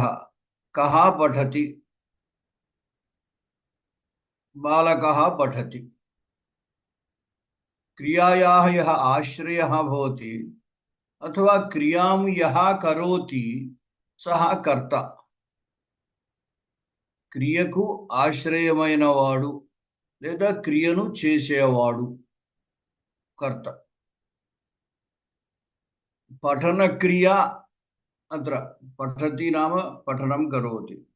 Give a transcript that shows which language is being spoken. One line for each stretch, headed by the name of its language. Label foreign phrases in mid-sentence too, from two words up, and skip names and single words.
Sanskrit: कः पठति? बालकः पठति. क्रियायाः यः आश्रयः भवति अथवा क्रियां यः करोति सः कर्ता.
Telugu: క్రియకు ఆశ్రయమైన వాడు లేదా క్రియను చేసేవాడు కర్త.
Sanskrit: पठन क्रिय अत्र पठति नाम पठनं करोति.